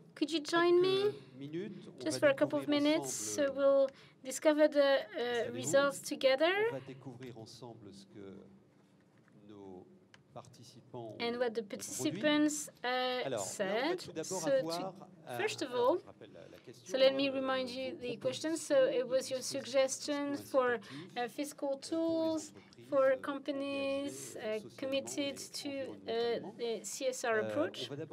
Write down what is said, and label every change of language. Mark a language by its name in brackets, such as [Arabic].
[English] could you join me just for a couple of minutes so we'll discover the results together [French] On va découvrir ensemble ce que nos participants [English] and what the participants said. First of all, so let me remind you the question. So it was your suggestion for fiscal tools for companies committed to the CSR approach.